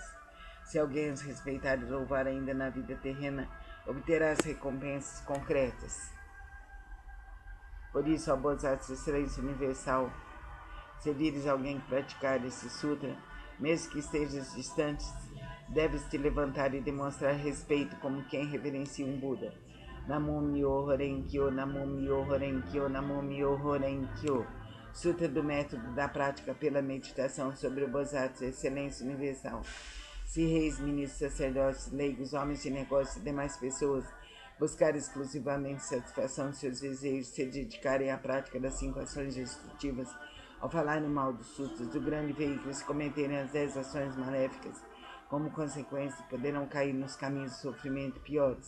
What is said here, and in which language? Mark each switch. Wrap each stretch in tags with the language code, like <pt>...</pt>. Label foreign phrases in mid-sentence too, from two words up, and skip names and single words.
<pt>Se alguém os respeitar e louvar ainda na vida terrena, obterá as recompensas concretas. Por isso, ó Bosatsu, excelência universal, se vires alguém praticar esse sutra, mesmo que estejas distante, deves te levantar e demonstrar respeito como quem reverencia um Buda.</pt> <ja>Namo Myoho Renkyo, Namo Myoho Renkyo, Namo Myoho Renkyo.</ja> <pt>Sutra do método da prática pela meditação sobre o Bosatsu, excelência universal. Se reis, ministros, sacerdotes, leigos, homens de negócios e demais pessoas buscarem exclusivamente satisfação de seus desejos, se dedicarem à prática das 5 ações destrutivas, ao falarem mal dos sutras, do grande veículo, se cometerem as 10 ações maléficas, como consequência, poderão cair nos caminhos de sofrimento piores.</pt>